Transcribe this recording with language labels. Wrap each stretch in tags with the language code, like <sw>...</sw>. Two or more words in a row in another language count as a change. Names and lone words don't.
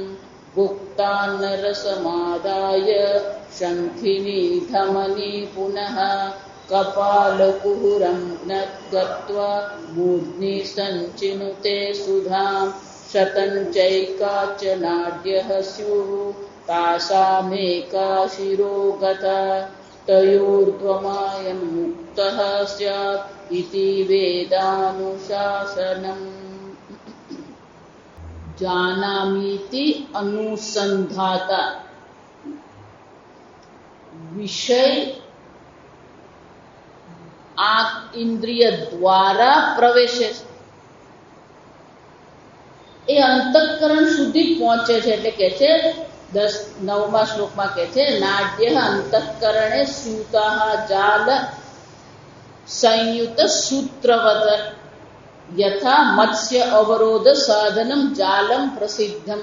<sa>गुप्तान्नरसमादाय शङ्खिनी धमनी पुनः कपालकुहरं गत्वा मूर्ध्नि सञ्चिनुते सुधां शतञ्चैका च नाड्यः स्युः तासामेका शिरो गता तयोर्ध्वमायं मुक्तः स्यात् इति वेदानुशासनम्।</sa> <gu>જાનામીતિ અનુસંધાતા વિષય આંખ ઇન્દ્રિય દ્વારા પ્રવેશે એ અંતઃકરણ સુધી પહોંચે છે એટલે કે છે 9મા શ્લોકમાં કહે છે</gu> <sa>નાડ્ય અંતઃકરણે સ્યુતાઃ જાલ સંયુત સૂત્રવત યથા મત્સ્ય અવરોધ સાધનમ જાલમ પ્રસિદ્ધમ।</sa>